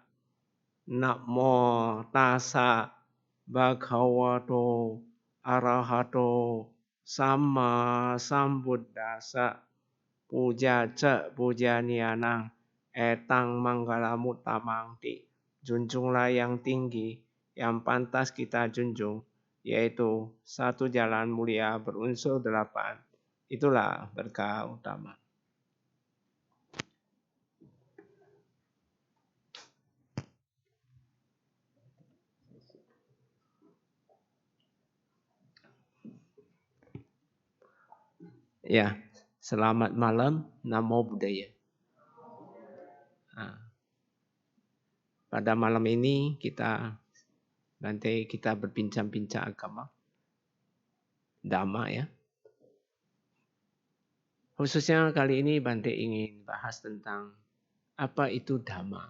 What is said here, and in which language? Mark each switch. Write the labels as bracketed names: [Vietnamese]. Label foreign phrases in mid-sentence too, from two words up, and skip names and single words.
[Pali] Namo tassa bhagavato arahato samma sambuddhassa. Puja ca pujanianang etang manggalamuttamangti. [Indonesian] Junjunglah yang tinggi, yang pantas kita junjung, yaitu satu jalan mulia berunsur 8. Itulah berkah utama. Ya, selamat malam, [Pali] namo buddhaya. [Indonesian] Nah, pada malam ini kita berbincang-bincang agama, Dhamma ya. Khususnya kali ini Bante ingin bahas tentang apa itu Dhamma.